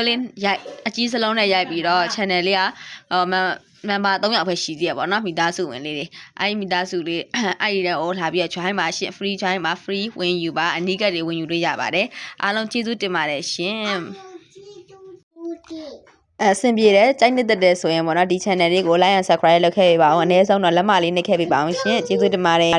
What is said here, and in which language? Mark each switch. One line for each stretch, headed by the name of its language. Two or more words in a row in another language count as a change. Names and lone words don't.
Burmese: လေးရိုက်အကြီးစလုံးနဲ့ရိုက်ပြီးတော့ channel လေးကmember 3ယောက်ပဲရှိသေးရပေါ့နော်မိသားစုဝင်လေးတွေအဲ့ဒီမိသားစုလေးအဲ့ဒီတော့လာပြီး join ပါရှင်
English: free join
Burmese: ပါ free ဝင်ယူပါအနီးကပ်တွေဝင်ယူလို့ရပါတယ်အားလုံးကျေးဇူးတင်ပါတယ်ရှင်အဆင်ပြေတယ်ကြိုက်နေတဲ့ဆိုရင်ပေါ့နော်ဒီ channel လေးကို
English: like and subscribe
Burmese: လုပ်ခဲ့ပေးပါအောင်အနည်းဆုံးတော့လက်မလေးနှိပ်ခဲ့ပေးပါအောင်ရှင်ကျေးဇူးတင်ပါတယ်